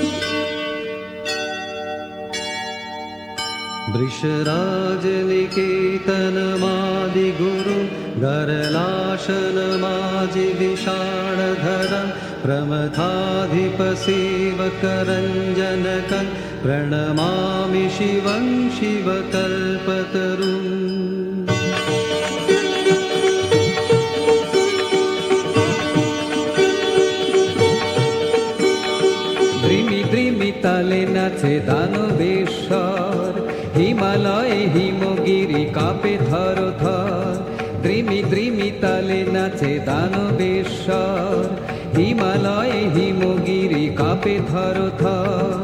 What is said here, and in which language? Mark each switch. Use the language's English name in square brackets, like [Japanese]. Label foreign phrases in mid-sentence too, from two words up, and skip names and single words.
[Sanskrit] वृषराजनिकेतन चैतनमादिगुरुं गरलाशनमाजि विषाणधरं प्रमथाधिपसेवकरञ्जनकं प्रणमामि शिवं शिवकल्पतरुम् [Bangla] তালে নাচে দানবেশ্বর হিমালয়ে হিমগিরি কাঁপে থর থর দ্রিমি দ্রিমি তালে নাচে দানবেশ্বর হিমালয়ে হিমগিরি কাঁপে থর থর